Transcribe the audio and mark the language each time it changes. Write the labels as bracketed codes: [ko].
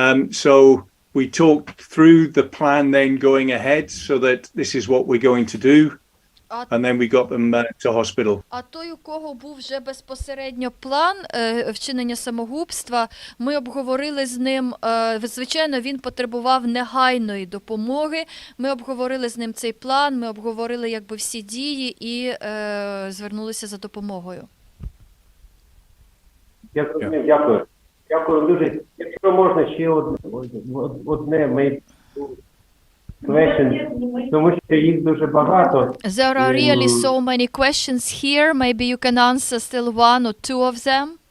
[en] So we talked through the plan then going ahead, so that this is what we're going to do. And then we got them to hospital. [uk] А той, у кого був вже безпосередньо план вчинення самогубства, ми обговорили з ним, звичайно, він потребував негайної допомоги. Ми обговорили з ним цей план, ми обговорили якби всі дії і звернулися за допомогою. Дякую. Дякую дуже. Якщо можна ще одне question, тому що їх дуже багато. [en] There are really so many questions here. Maybe you can answer still one or two of them.